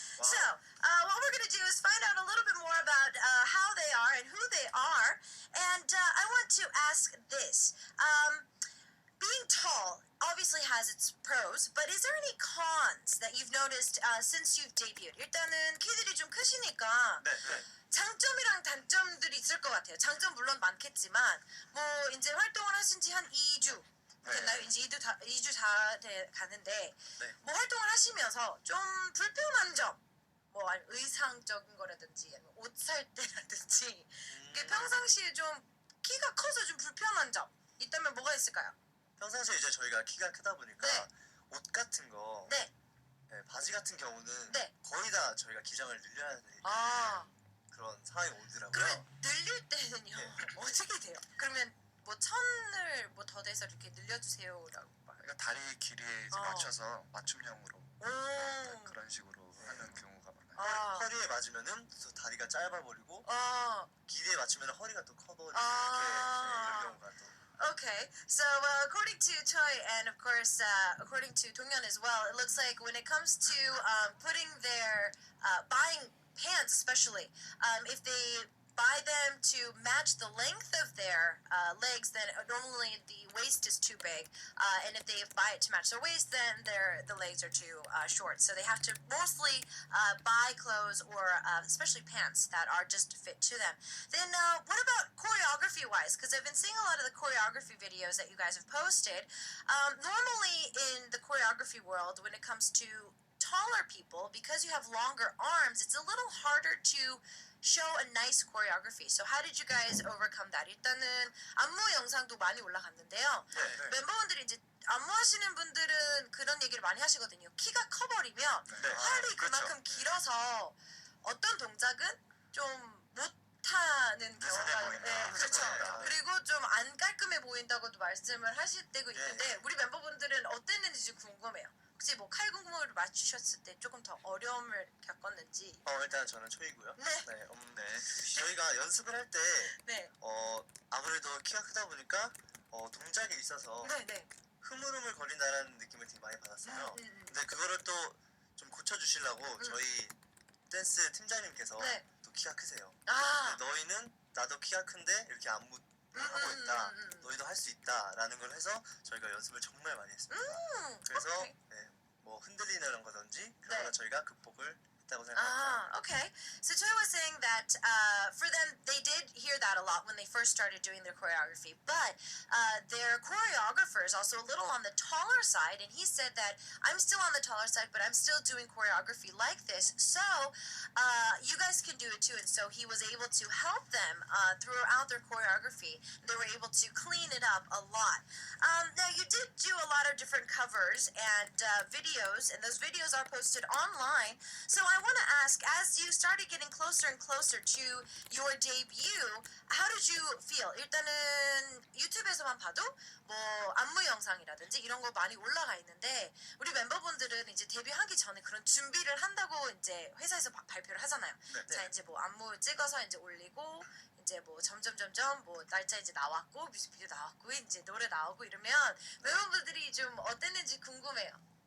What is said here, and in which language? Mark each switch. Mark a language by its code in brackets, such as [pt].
[en] Wow. So what we're going to do is find out a little bit more about how they are and who they are. And I want to ask this. Being tall obviously has its pros, but is there any cons that you've noticed since you've debuted? [ko] 일단은 키들이 좀 크시니까 네, 네. 장점이랑 단점들이 있을 것 같아요. 장점 물론 많겠지만 뭐 이제 활동을 하신 지 한 2주 됐나요? 이제 2주 다 가는데 네. 뭐 활동을 하시면서 좀 불편한 점, 뭐 의상적인 거라든지 아니면 옷 살 때라든지 이게 평상시에 좀 키가 커서 좀 불편한 점 있다면 뭐가 있을까요? 평상시에 이제 저희가 키가 크다 보니까 네. 옷 같은 거, 네. 네, 바지 같은 경우는 네. 거의 다 저희가 기장을 늘려야 되는 아, 그런 상황이 오더라고요. 그러면 늘릴 때는요 네. 어떻게 돼요? 그러면 뭐 천을 뭐 더 돼서 이렇게 늘려주세요라고 말. 그러니까 다리 길이에 이제 맞춰서 맞춤형으로 오. 그런 식으로 하는 경우가 많아요. 아. 허리에 맞으면은 또 다리가 짧아버리고 아. 길이에 맞추면 허리가 또 커버리고 아. 이렇게 네, 이런 경우가 또. [en] Okay, so according to Choi and of course according to Donghyun as well, it looks like when it comes to putting their buying pants, especially if they buy them to match the length of their legs, then normally the waist is too big, and if they buy it to match their waist, then the legs are too short. So they have to mostly buy clothes or especially pants that are just fit to them. Then what about choreography-wise? Because I've been seeing a lot of the choreography videos that you guys have posted. Normally in the choreography world, when it comes to taller people, because you have longer arms, it's a little harder to show a nice choreography. So how did you guys overcome that? [ko] 일단은 안무 영상도 많이 올라갔는데요. 네. 멤버분들이 이제 안무하시는 분들은 그런 얘기를 많이 하시거든요. 키가 커버리면 네. 팔이 그만큼 길어서 어떤 동작은 좀 못하는 경우가 보인다. 네, 그렇죠. 보인다. 그리고 좀 안 깔끔해 보인다고도 말씀을 하실 때가 있는데 네. 우리 멤버분들은 어땠는지 궁금해요. 혹시 뭐 칼군무를 맞추셨을 때 조금 더 어려움을 겪었는지. 일단 저는 초이고요. 네. 네, 네. 저희가 연습을 할 때 네. 아무래도 키가 크다 보니까 동작에 있어서 네. 흐물흐물 거린다는 느낌을 되게 많이 받았어요. 근데 그거를 또 좀 고쳐주시려고 저희 댄스 팀장님께서 네. 또 키가 크세요. 아. 근데 너희는 나도 키가 큰데 이렇게 안무 하고 있다. 너희도 할 수 있다라는 걸 해서 저희가 연습을 정말 많이 했습니다. 그래서 [en] 오케이. [ko] 네, 뭐 흔들리는 거든지 그런 네. 거는 저희가 극복을 했다고 생각합니다. [en] Okay. So Choi was saying that for them, they did hear that a lot when they first started doing their choreography, but their choreographer is also a little on the taller side, and he said that I'm still on the taller side, but I'm still doing choreography like this, so you guys can do it too. And so he was able to help them throughout their choreography. They were able to clean it up a lot. Now, you did do a lot of different covers and videos, and those videos are posted online. So I want to ask, as you started getting closer and closer to your debut, how did you feel? [ko] 일단은 유튜브에서만 봐도 뭐 안무 영상이라든지 이런 거 많이 올라가 있는데 우리 멤버분들은 이제 데뷔하기 전에 그런 준비를 한다고 이제 회사에서 발표를 하잖아요. 네. 자, 이제 뭐 안무 찍어서 이제 올리고 이제 뭐 점점 뭐 날짜 이제 나왔고 뮤직비디오 나왔고 이제 노래 나오고 이러면 멤버분들이 좀 어땠는지 궁금해요.